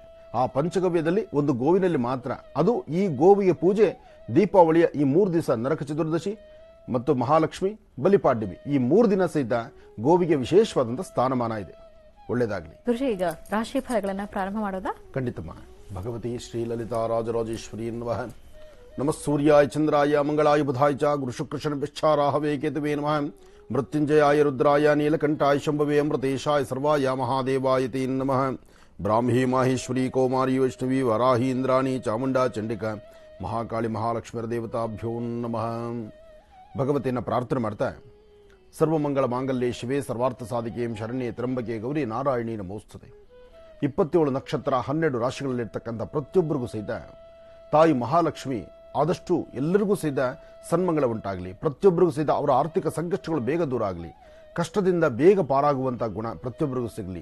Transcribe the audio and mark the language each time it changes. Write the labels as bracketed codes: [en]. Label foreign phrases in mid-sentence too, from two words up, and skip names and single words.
[kn] ಆ ಪಂಚಗವ್ಯದಲ್ಲಿ ಒಂದು ಗೋವಿನಲ್ಲಿ ಮಾತ್ರ, ಅದು ಈ ಗೋವಿಗೆ ಪೂಜೆ ದೀಪಾವಳಿಯ ಈ 3 ದಿವಸ, ನರಕ ಚತುರ್ದಶಿ ಮತ್ತು ಮಹಾಲಕ್ಷ್ಮಿ, ಬಲಿಪಾಡ್ಯಮಿ, ಈ 3 ದಿನ ಸಹಿತ ಗೋವಿಗೆ ವಿಶೇಷವಾದಂತಹ ಸ್ಥಾನಮಾನ ಇದೆ. ಒಳ್ಳೆಯದಾಗಲಿ. ಗುರುಜಿ, ಈಗ ರಾಶಿ ಫಲಗಳನ್ನ ಪ್ರಾರಂಭ ಮಾಡೋದಾ? ಖಂಡಿತಮ್ಮ. [sa] ಭಗವತಿ ಶ್ರೀ ಲಲಿತಾ ರಾಜರಾಜೇಶ್ವರಿ ನಮಃ. ನಮಃ ಸೂರ್ಯಾಯ ಚಂದ್ರಾಯ ಮಂಗಳಾಯ ಬುಧಾಯ ಚ ಗುರು ಶುಕ್ರ ಶನಿಶ್ಚಾರಾಹವೇ ಕೇತುವೇ ನಮಃ. ಮೃತ್ಯುಂಜಯಾಯ ರುದ್ರಾಯ ನೀಲಕಂಠಾಯ ಶಂಭವೇ ಅಮೃತೇಶಾಯ ಸರ್ವಾಯ ಮಹಾದೇವಾಯ ತೇ ನಮಃ. ಬ್ರಾಹ್ಮೀ ಮಾಹೇಶ್ವರಿ ಕೌಮಾರಿ ವೈಷ್ಣವಿ ವರಾಹಿ ಇಂದ್ರಾಣಿ ಚಾಮುಂಡಾ ಚಂಡಿಕಾ ಮಹಾಕಾಳಿ ಮಹಾಲಕ್ಷ್ಮೀರ ದೇವತಾಭ್ಯೋ ನಮಃ. [kn] ಭಗವತಿಯನ್ನು ಪ್ರಾರ್ಥನೆ ಮಾಡ್ತಾ, [sa] ಸರ್ವಮಂಗಳ ಮಾಂಗಲ್ಯೆ ಶಿವೆ ಸರ್ವಾರ್ಥ ಸಾಧಿಕೆಯಂ ಶರಣ್ಯೆ ತ್ರಂಬಕೆ ಗೌರಿ ನಾರಾಯಣಿ ನಮೋಸ್ತುತೆ. [kn] 27 ನಕ್ಷತ್ರ 12 ರಾಶಿಗಳಲ್ಲಿರ್ತಕ್ಕಂಥ ಪ್ರತಿಯೊಬ್ಬರಿಗೂ ಸಹಿತ ತಾಯಿ ಮಹಾಲಕ್ಷ್ಮಿ ಆದಷ್ಟು ಎಲ್ಲರಿಗೂ ಸಹಿತ ಸನ್ಮಂಗಳ ಉಂಟಾಗಲಿ, ಪ್ರತಿಯೊಬ್ಬರಿಗೂ ಸಹಿತ ಅವರ ಆರ್ಥಿಕ ಸಂಕಷ್ಟಗಳು ಬೇಗ ದೂರ ಆಗಲಿ, ಕಷ್ಟದಿಂದ ಬೇಗ ಪಾರಾಗುವಂಥ ಗುಣ ಪ್ರತಿಯೊಬ್ಬರಿಗೂ ಸಿಗಲಿ.